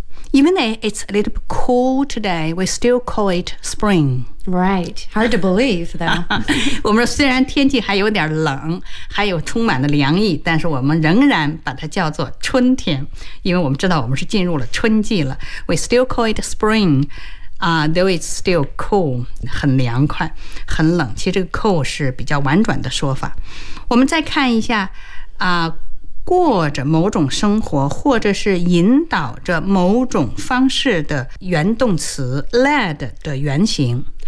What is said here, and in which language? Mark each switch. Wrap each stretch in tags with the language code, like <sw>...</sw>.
<en>Even though it's a little bit cool today, we still call it spring. Right. Hard to believe, though.</en> <zh>我们虽然天气还有点冷，还有充满的凉意，但是我们仍然把它叫做春天，因为我们知道我们是进入了春季了。</zh> <en>We still call it spring, though it's still cool.</en> <zh>很凉快，很冷。其实这个 cool 是比较婉转的说法。我们再看一下过着某种生活或者是引导着某种方式的原动词 led 的原型</zh>